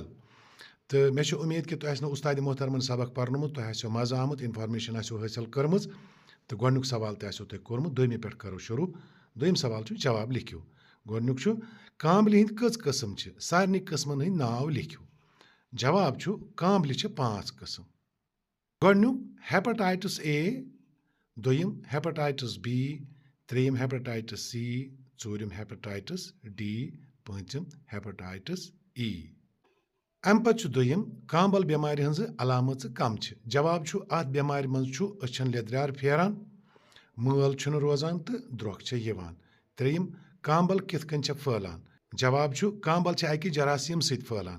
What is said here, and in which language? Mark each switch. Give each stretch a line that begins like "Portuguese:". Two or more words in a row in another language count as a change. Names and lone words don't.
Kashmiri: तो मे उम्मीद कि तुम उस्ताद मोहतरमन सबक पर्नमुत, तुम आसो मजा आमुत, इन्फॉर्मेशन आसो हासिल कर्मज। तो गोडनुक सवाल तो आसो तुम कोर्मुत। दोयमि पे करो शुरू। दोयम सवाल छु जवाब लिखियो। गोडनुक छु कामबलि हिंद कस किस्म छ? सारनी किस्मन हिंद नाव लिखियो। जवाब छु कामबलि छ 5 किस्म। गोडनुक हेपेटाइटिस ए, दोयम हेपेटाइटिस बी, त्रेयम हेपेटाइटिस सी, चूरम हेपेटाइटिस डी, पंचम हेपेटाइटिस ई। अम पे दोयम कामबल बेमार हज अलामत कम छ। जवाब छु अत बेमार मज छु अछन लेद्रार फेरान, मल छुन रोजान तो द्रोख छ यवान। त्रेयम कामबल कितकन छ फैलान। जवाब छु कामबल छ अकि जरासीम सहित फैलान।